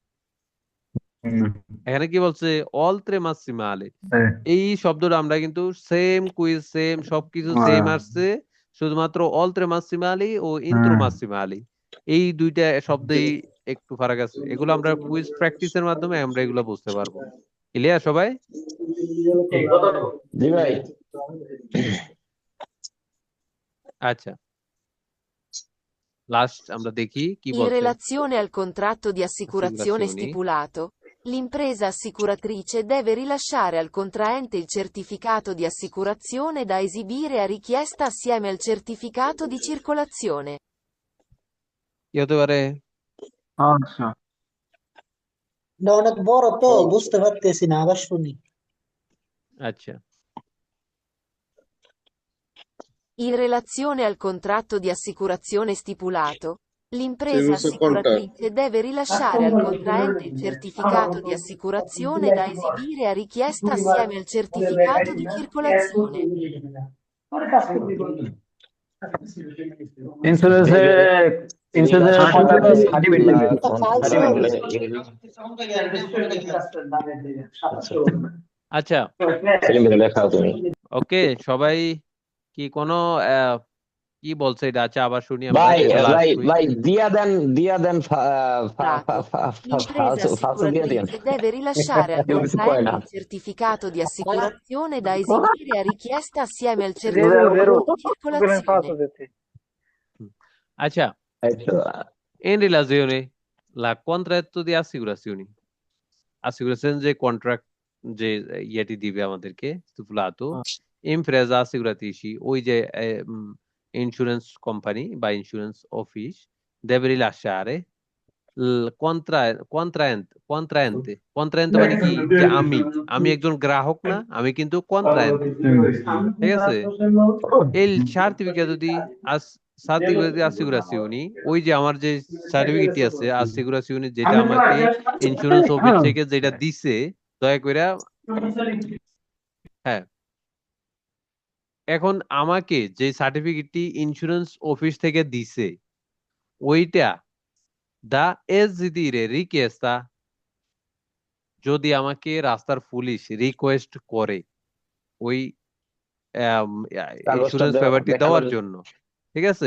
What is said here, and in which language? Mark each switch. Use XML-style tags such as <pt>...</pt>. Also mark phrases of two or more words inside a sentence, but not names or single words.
<bn>এখানে কি বলছে</bn> <it>oltre massimale</it> <bn>এই শব্দটা আমরা কিন্তু সেম কুইজ সেম সবকিছু সেম আসছে শুধুমাত্র</bn> <it>oltre massimale</it> <bn>ও</bn> <it>entro massimale</it> <bn>এই দুইটা শব্দেই একটু ফারাক আছে এগুলো আমরা কুইজ প্র্যাকটিসের মাধ্যমে আমরা এগুলো বুঝতে পারবো ক্লিয়ার সবাই জি ভাই আচ্ছা লাস্ট আমরা দেখি কি In বলছে</bn> <it>relazione al contratto di assicurazione Assicurazioni. stipulato, l'impresa assicuratrice deve rilasciare al contraente il certificato di assicurazione da esibire a richiesta assieme al certificato di circolazione.</it> <bn>কি হতে পারে আচ্ছা না অনেক বড় তো বুঝতে পারতেছি না আবার শুনি আচ্ছা</bn> <it>In relazione al contratto di assicurazione stipulato, l'impresa assicuratrice deve rilasciare al contraente il certificato di assicurazione da esibire a richiesta assieme al certificato di circolazione.</it> <bn>ইন্স্যুরেন্সের</bn> <en>contractor certificate</en> <bn>দেবে। এটা ফালসু হবে। আচ্ছা, লেখাও তুমি। ওকে, সবাই কি কোনো কি বলছে এটা? আচ্ছা, আবার শুনি আমরা। ভাই এটা ভাই লাস্ট ভাই দিয়া দেন</bn> <it>Dato. L'impresa</it> <bn>ফালসু দিয়া দেন।</bn> <it>assicuratrice deve rilasciare al</it> <bn>কেউ কিছু কয় না।</bn> <it>contraente il certificato di assicurazione da esibire a richiesta assieme al certificato di circolazione. আচ্ছা, in relazione la contratto di assicurazioni.</it> <bn>Assicurazione যে কন্ট্রাক্ট যে ইয়েটি দিবে আমাদেরকে</bn> <it>stipulato, impresa assicuratrici,</it> <bn>ওই যে</bn> <en>insurance company</en> <bn>বা</bn> <en>insurance office</en> <it>deve rilasciare contraente</it> <bn>মানে কি? যে আমি একজন গ্রাহক না, আমি কিন্তু contraente, ঠিক আছে?</bn> <it>il certificato di assicurazioni,</it> <bn>ওই যে আমার যে সার্টিফিকেটটি আছে assicurazioni, যেটা আমাকে</bn> <en>insurance office</en> <bn>থেকে যেটা দিছে, দয়া করে, হ্যাঁ, এখন আমাকে যে সার্টিফিকেটটি</bn> <en>insurance office</en> <bn>থেকে দিছে, ওইটা</bn> <it>da esibire richiesta,</it> <bn>যদি আমাকে রাস্তার পুলিশ রিকোয়েস্ট করে ওই ইন্স্যুরেন্স পেপারটি দেওয়ার জন্য, ঠিক আছে?</bn>